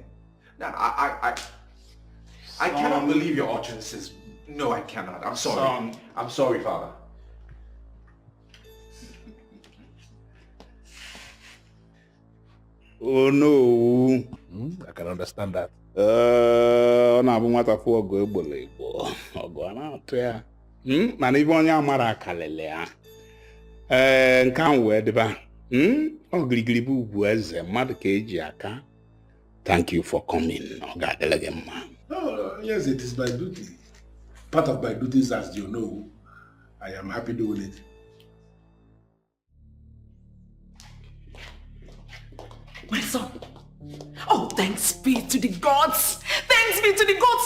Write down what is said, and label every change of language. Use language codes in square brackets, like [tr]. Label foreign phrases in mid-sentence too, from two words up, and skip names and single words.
[en] Now, I cannot believe your utterances. No, I cannot. I'm sorry. I'm sorry, Father. Oh no. I can understand that. [ig] Ọ na-abụ nwata fụ ọgụ egbolo igbo ọgụ a na-atụ ya mana ibe onye amara akalele ya nke ahụ wee dịba ọ girigiri bụ ugwu eze mmadụ ka eji aka. [en] Thank you for coming. [ig] Ọ ga-adịle gị mma. [en] Yes, it is my duty. Part of my duties, as you know. I am happy doing it. My son. Oh, thanks be to the gods. Thanks be to the gods.